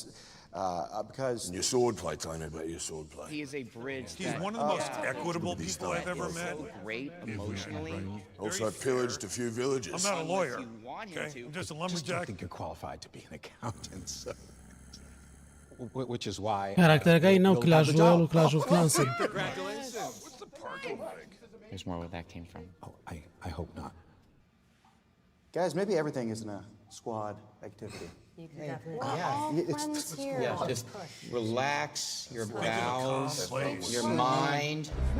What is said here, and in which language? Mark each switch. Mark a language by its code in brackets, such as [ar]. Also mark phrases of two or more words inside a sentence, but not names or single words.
[en] And your swordplay, tell me about your swordplay. He is a bridge. He's one of the most equitable people I've ever met. So great emotionally. Also pillaged a few villages. I'm not a lawyer. Okay, I'm just a lumberjack. I think you're qualified to be an accountant, so. Which is why. [ckb] کاراکتەرەکەی ناو کلاش رویال و کلاش اوف کلانس. [en] Congratulations. What's the parking like? There's more where that came from. Oh, I hope not. Guys, maybe everything isn't a squad activity. You can definitely. Yeah, just relax your bowels, your mind.